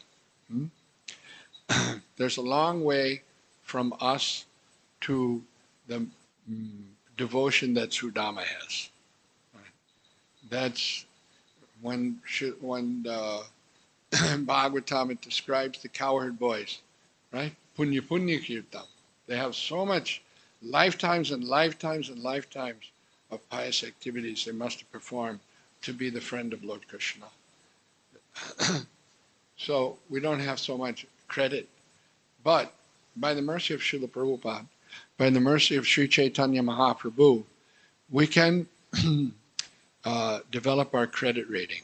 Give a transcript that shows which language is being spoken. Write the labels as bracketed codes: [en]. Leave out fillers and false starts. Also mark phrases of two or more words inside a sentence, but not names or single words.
[en] There's a long way from us to the devotion that Sudama has. That's when Bhagvatam, it describes the cowherd boys, right? [sa] Punya punya kirtam. [en] They have so much lifetimes and lifetimes and lifetimes of pious activities they must perform to be the friend of Lord Krishna. So we don't have so much credit. But by the mercy of Srila Prabhupada, by the mercy of Sri Chaitanya Mahaprabhu, we can develop our credit rating.